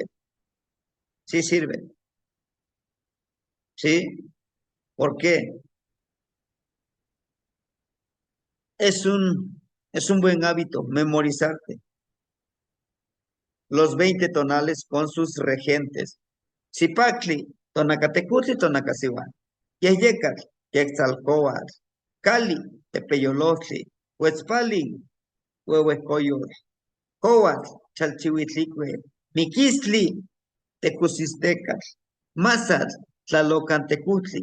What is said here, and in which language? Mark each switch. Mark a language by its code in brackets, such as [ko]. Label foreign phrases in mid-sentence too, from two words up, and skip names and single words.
[es] Sí sirve, ¿sí? ¿Por qué? Es es un buen hábito memorizarte los 20 tonales con sus regentes. Zipacli, Tonacatecutli, Tonacasihuan. Yeyecatl, Quetzalcóatl. Cali, Tepeyolotli. Huetzpali, Huehuecoyotl. Coatl, Chalchihuitlicue. Miquistli, Tecusistecatl. Mazatl, Tlalocantecutli.